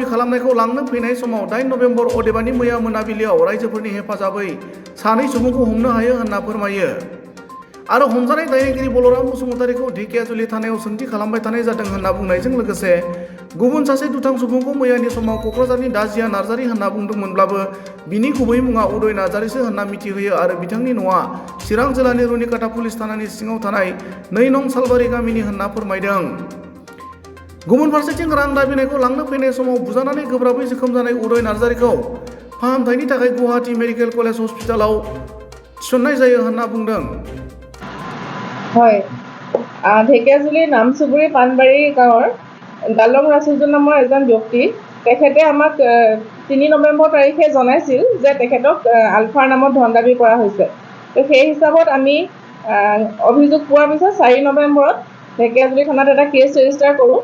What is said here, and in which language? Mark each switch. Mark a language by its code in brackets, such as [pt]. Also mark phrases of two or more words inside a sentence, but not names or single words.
[brx] खालामनायखौ लांनो फैनाय समाव 8 नभेम्बर अदेबानि मैया मोनाबिलियाव रायजोफोरनि हेफाजाबै सानै सुबुंखौ हमनो हायो होनना फोरमायो आरो हमजानाय दायनिगिरि बलराम बसुमतारीखौ ढेकियाजुलि थानायाव सोंथि खालामबाय थानाय जादों होनना बुंनायजों लोगोसे गुबुन सासे दुथां सुबुंखौ मैयानि समाव क'क्राझारनि दाजिया नार्जारी होनना बुंदोंमोनब्लाबो बिनि गुबै मुङा उदय नार्जारीसो होनना मिथिहोयो आरो बिथांनि न'आ चिरां जिल्लानि रुनिकाटा पुलिस थानानि सिङाव थानाय 2 नं सालबारि गामिनि होनना फोरमायदों। गुबुन फारसेथिं रां दाबिनायखौ लांनो फैनाय समाव बुजानानै गोब्राबै जोखोम जानाय उदय नार्जारीखौ फाहामथायनि थाखाय गुवाहाटी मेडिकेल कलेज हस्पिटालाव थिसननाय जायो होनना बुंदों। [as] হয়, ঢেকিয়াজুলি নামচুবুৰী পানবাৰী গাঁৱৰ দালং ৰাচুজু নামৰ এজন ব্যক্তি তেখেতে আমাক 3 নৱেম্বৰ তাৰিখে জনাইছিল যে তেখেতক আলফাৰ নামত ধন দাবী কৰা হৈছে। তো সেই হিচাপত আমি অভিযোগ পোৱাৰ পিছত 4 নৱেম্বৰত ঢেকিয়াজুলি থানাত এটা [en] case register [as] কৰোঁ।